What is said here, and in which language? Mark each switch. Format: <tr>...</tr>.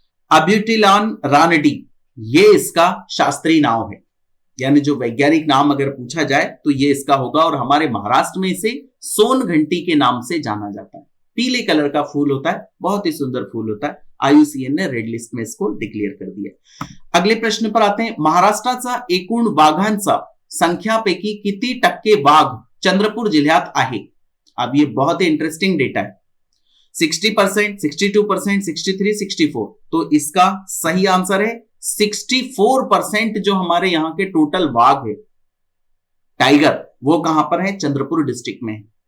<hi>अब्यूटिलान रानडी, ये इसका शास्त्रीय नाम है, यानी जो वैज्ञानिक नाम अगर पूछा जाए तो ये इसका होगा। और हमारे महाराष्ट्र में इसे सोन घंटी के नाम से जाना जाता है। पीले कलर का फूल होता है, बहुत ही सुंदर फूल होता है। IUCN ने रेड लिस्ट में इसको डिक्लेअर कर दिया। अगले प्रश्न पर आते हैं।</hi> <mr>महाराष्ट्राचा एकूण वाघांचा संख्यापैकी किती टक्के वाघ चंद्रपूर जिल्ह्यात आहे?</mr> <hi>अब ये बहुत ही इंटरेस्टिंग डेटा है। 60%, 62%, 63, 64। तो इसका सही आंसर है 64% जो हमारे यहां के टोटल वाघ है, टाइगर, वो कहां पर है, चंद्रपुर डिस्ट्रिक्ट में है।</hi>